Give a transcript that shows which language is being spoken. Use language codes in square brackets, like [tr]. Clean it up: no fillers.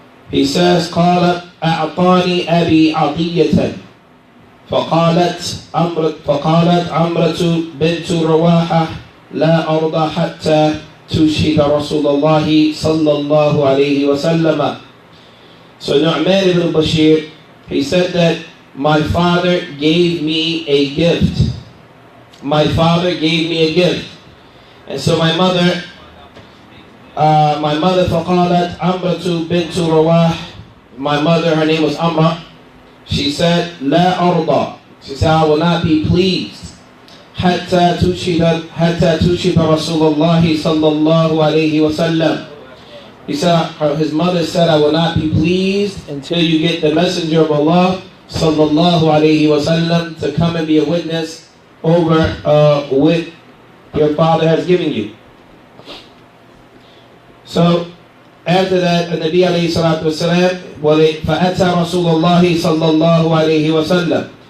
[en] He says, [ar] قال أعطاني أبي عطية فقالت عمرة بنت رواحة لا أرضى حتى تشهد رسول الله صلى الله عليه وسلم. [en] So Nu'man ibn Bashir, he said that my father gave me a gift. My father gave me a gift. And so my mother [ar] فقالت عمرة بنت رواح, [en] my mother, her name was Amra, she said, [ar] لا أرضى. [en] She said, I will not be pleased. [ar] حتى تشهد رسول الله صلى الله عليه وسلم. [en] He said, his mother said, I will not be pleased until you get the messenger of Allah sallallahu alayhi wasallam to come and be a witness over what your father has given you. So after that, the Nabi alayhi salatu wasalam, [ar] فَأَتَى رَسُولُ اللَّهِ صَلَّى اللَّهُ عَلَيْهِ وَسَلَّمَ.